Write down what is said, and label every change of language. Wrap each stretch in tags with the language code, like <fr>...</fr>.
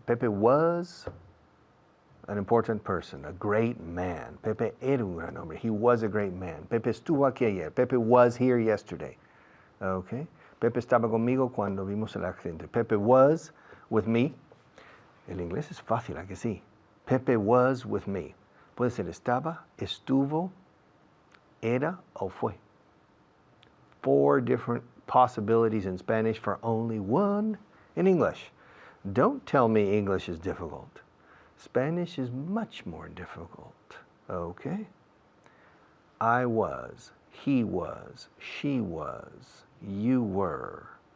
<en>Pepe was an important person, a great man.</en> <es>Pepe era un gran hombre.</es> <en>He was a great man.</en> <es>Pepe estuvo aquí ayer.</es> <en>Pepe was here yesterday. Okay?</en> <es>Pepe estaba conmigo cuando vimos el accidente.</es> <en>Pepe was with me.</en> <es>El inglés es fácil, ¿a que sí?</es> <en>Pepe was with me.</en> <es>Puede ser estaba, estuvo, era o fue.</es> <en>4 different possibilities in Spanish for only 1 in English. Don't tell me English is difficult. Spanish is much more difficult. Okay? I was, he was, she was, you were.</en>